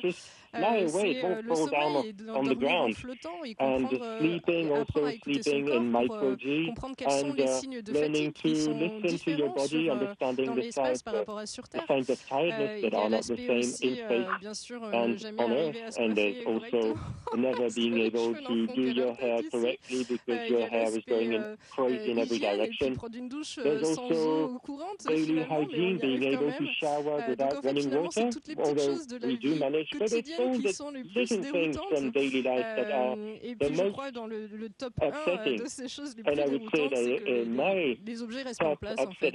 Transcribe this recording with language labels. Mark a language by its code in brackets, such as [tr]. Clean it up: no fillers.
[fr] C'est le sommeil, dormir en flottant et apprendre à écouter son corps pour comprendre quels sont les signes de fatigue qui sont différents dans l'espace par rapport à sur Terre. Il y a l'aspect aussi, bien sûr, jamais arriver à se coiffer correctement. [en] Never being able to do your hair correctly because your hair is going in crazy in every direction. [fr] Prendre une douche sans eau courante, finalement, mais on y arrive quand même. Donc en fait, finalement, c'est toutes les petites choses de la vie quotidienne qui sont les plus déroutantes. Et puis je crois dans le top 1 de ces choses les plus déroutantes, c'est que les objets restent en place en fait.